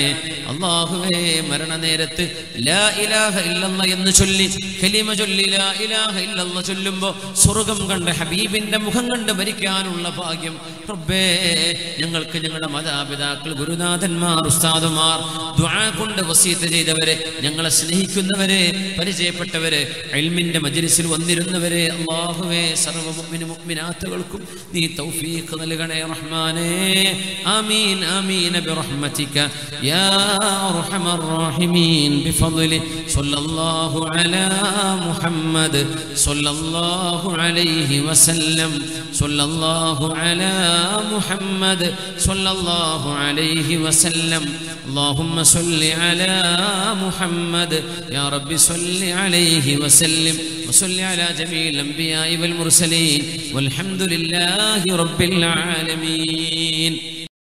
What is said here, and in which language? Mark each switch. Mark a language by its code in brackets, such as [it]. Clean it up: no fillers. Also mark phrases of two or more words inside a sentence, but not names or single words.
[ml] അല്ലാഹുവേ, മരണനേരത്ത് [ar] لا إله إلا الله [ml] എന്ന് ചൊല്ലി, കലിമ ചൊല്ലി [ar] لا إله إلا الله [ml] ചൊല്ലുമ്പോൾ സ്വർഗ്ഗം കണ്ട് ഹബീബിന്റെ മുഖം കണ്ട് മരിക്കാനുള്ള ഭാഗ്യം റബ്ബേ ഞങ്ങൾക്ക്, ഞങ്ങളുടെ മാതാപിതാക്കൾ, ഗുരുനാഥന്മാർ, ഉസ്താദുമാർ, ദുആ കൊണ്ട് വസീയത്ത് ചെയ്തവരെ, ഞങ്ങളെ സ്നേഹിക്കുന്നവരെ, പരിചയപ്പെട്ടവരെ, ഇൽമിന്റെ മജ്ലിസിൽ വന്നിരുന്നവരെ, അല്ലാഹുവേ, സർവ്വ മുഅ്മിന മുഅ്മിനാത്തുകൾക്കും നീ തൗഫീഖ് നൽകണേ റഹ്മാനേ. [ar] آمين آمين برحمتك يا أرحم الراحمين بفضله صلى الله على محمد صلى الله عليه وسلم صلى الله على محمد صلى الله عليه وسلم اللهم صل على محمد يا رب صل عليه وسلم وصل على جميع الأنبياء والمرسلين والحمد لله رب العالمين.